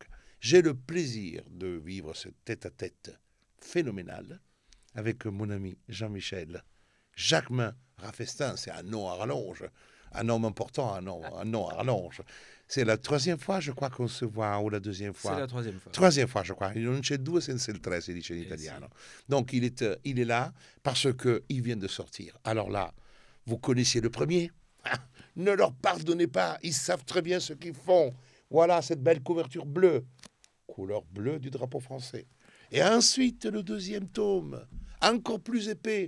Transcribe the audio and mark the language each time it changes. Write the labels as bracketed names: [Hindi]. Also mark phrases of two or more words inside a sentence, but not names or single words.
[French] J'ai le plaisir de vivre ce tête-à-tête phénoménal avec mon ami Jean-Michel Jacquemin Raffestin, c'est un nom à rallonge, un homme important, un nom à rallonge. C'est la troisième fois, je crois, qu'on se voit, ou la deuxième C'est fois. la troisième fois. Troisième fois, je crois. [Italian] Non c'è due senza il tre, si dice in Eh sì. italiano. [French] Donc, il est là parce qu'il vient de sortir. Alors là, vous connaissiez le premier. Ne leur pardonnez pas, ils savent très bien ce qu'ils font. Voilà cette belle couverture bleue, couleur bleue du drapeau français. Et ensuite, le deuxième tome, encore plus épais.